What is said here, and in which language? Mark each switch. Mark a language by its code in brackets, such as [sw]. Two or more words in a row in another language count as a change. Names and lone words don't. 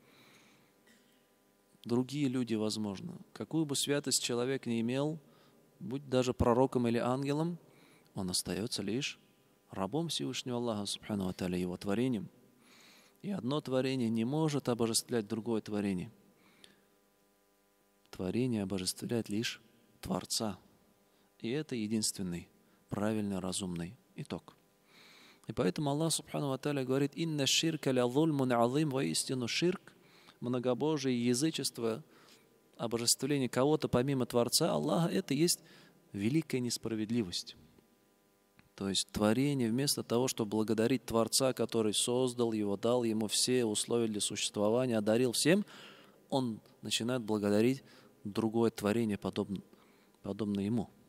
[ru] Другие люди, возможно, какую бы святость человек не имел, будь даже пророком или ангелом, он остается лишь рабом Всевышнего Аллаха [ar] سبحانه وتعالى, [ru] Его творением. И одно творение не может обожествлять другое творение. Творение обожествляет лишь Творца. И это единственный правильный, разумный итог. И поэтому Аллах [ar] سبحانه وتعالى [ru] говорит: [ar] «إن الشرك لظلم عظيم», [ru] воистину ширк, многобожие, язычество, обожествление кого-то помимо Творца Аллаха, это есть великая несправедливость. То есть творение, вместо того, чтобы благодарить Творца, который создал его, дал ему все условия для существования, одарил всем, он начинает благодарить другое творение, подобное ему.